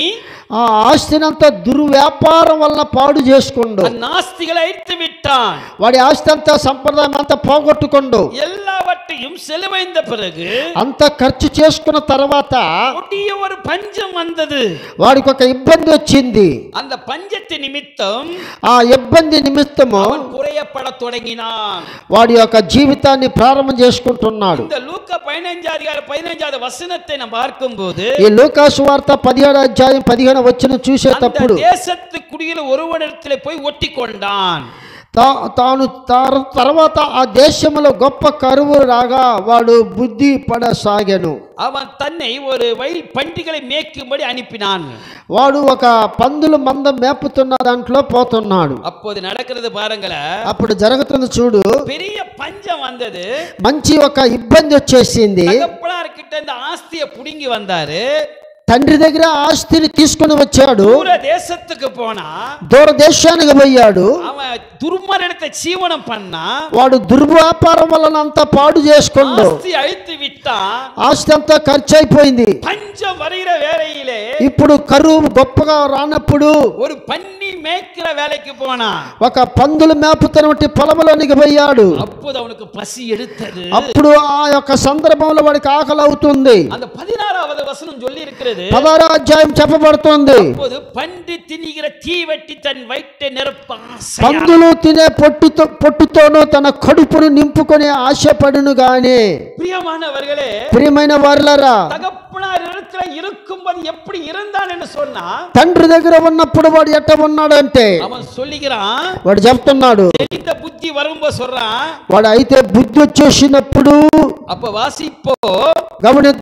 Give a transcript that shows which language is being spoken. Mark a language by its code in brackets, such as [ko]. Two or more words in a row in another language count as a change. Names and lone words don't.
[te] ఆ ఆస్తినంతా దుర్వ్యాపారం వల్ల పాడు చేసుకుండు. [ta] நாஸ்திகளை அழித்து விட்டான். [te] వాడి ఆస్తి అంతా సంప్రదాయం అంతా పోగొట్టుకుండు. [ta] எல்லாவற்றையும் செலவைந்த பிறகு [te] అంత ఖర్చు చేసుకున్న తర్వాత [ta] கொடிய ஒரு பஞ்சம் வந்தது. [te] వాడికి ఒక ఇబ్బంది వచ్చింది. [ta] அந்த பஞ்சத்தின் நிமித்தம் [te] ఆ ఇబ్బంది నిమిత్తము [ta] அவன் குறையப்பட தொடங்கினான். [te] వాడి యొక్క జీవితాన్ని ప్రారంభం చేసుకుంటున్నాడు. [ta] இந்த லூக்கா 15 அதிகாரம் 15வது వచనத்தை நாம் பார்க்கும்போது [te] ఈ లూకా సువార్త 17వ అధ్యాయం 15వ వచనం చూసేటప్పుడు [ta] அந்த தேசத்து குடியில் ஒருவனிடத்தில் போய் ஒட்டி கொண்டான். [te] తాను తర్వాత ఆ దేశంలో గొప్ప కరువు రాగా వాడు బుద్ధి పడసాగాను. [ta] அவன் தன்னை ஒரு வயல் பண்டிகளை மேய்க்கும்படி அனுப்பினான். [te] వాడు ఒక పందుల మంద మేపుతున్న దాంట్లో పోతున్నాడు. [ta] அப்போது நடக்கிறது பாருங்களேன். [te] అప్పుడు జరుగుతుంది చూడు, [ta] பெரிய பஞ்சம் வந்தது. [te] మంచి ఒక ఇబ్బంది వచ్చేసింది. [ta] தகப்பனார்கிட்ட இந்த ஆஸ்தியை புடுங்கி வந்தாரு. [te] తండ్రి దగ్గర ఆస్తిని తీసుకుని వచ్చాడు. [ta] தூர தேசத்துக்கு போனா, [te] దూర దేశానికి పోయాడు. [ta] அவன் துர்மார்கத்தை ஜீவனம் பண்ணா, [te] వాడు దుర్వ్యాపారం వలన అంతా పాడు చేసుకుండు. [ta] ஆஸ்தி அழித்து விட்டான். [te] ఆస్తి అంతా ఖర్చు అయిపోయింది. [ta] பஞ்சம் வருகிற வேளையிலே [te] ఇప్పుడు కరువు గొప్పగా రానప్పుడు [ta] ஒரு பன்னி மேய்க்கிற வேலைக்கு போனா, [te] ఒక పందులు మేపుతున్నటువంటి పొలంలోనికి పోయాడు. [ta] அப்போது அவனுக்கு பசி எடுத்தது. [te] అప్పుడు ఆ యొక్క సందర్భంలో వాడికి ఆకలి అవుతుంది. [ta] அந்த 16வது வசனம் சொல்லி இருக்கிறது, [te] 16వ అధ్యాయం చెప్పబడుతుంది, [ta] அப்போது பன்றி திணிகிற தீவெட்டி தன் வயிற்றை நிரப்ப ஆசை. [te] పందులు తినే పొట్టుతోనూ తన కడుపును నింపుకొని ఆశపడును గాని. [ta] பிரியமானவர்களே, [te] ప్రియమైన వారలారా, [ta] தகப்பனார் இடத்துல இருக்கும்போது எப்படி இருந்தான் என்று சொன்னா, [te] తండ్రి దగ్గర ఉన్నప్పుడు వాడు ఎట్ట ఉన్నాడంటే [ta] அவன் சொல்லுகிறான், [te] వాడు చెప్తున్నాడు, [ta] இந்த புத்தி வரும்போது சொல்றான். [te] వాడు అయితే బుద్ధి వచ్చేసినప్పుడు [ta] அப்ப வாசிப்போ [te] గమని